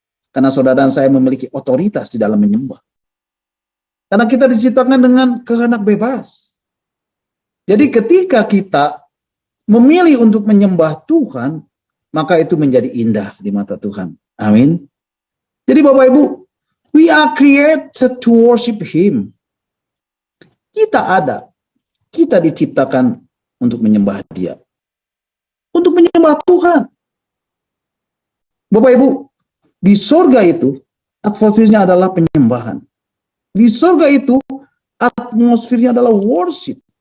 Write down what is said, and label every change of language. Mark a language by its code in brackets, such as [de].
[id] Karena saudara dan saya memiliki otoritas di dalam menyembah. Karena kita diciptakan dengan kehendak bebas. Jadi ketika kita memilih untuk menyembah Tuhan, maka itu menjadi indah di mata Tuhan. Amin. Jadi Bapak Ibu, [en] we are created to worship Him. [id] Kita diciptakan untuk menyembah Dia. Untuk menyembah Tuhan. Bapak Ibu, di surga itu, atmosfernya adalah penyembahan. Di surga itu, atmosfernya adalah worship.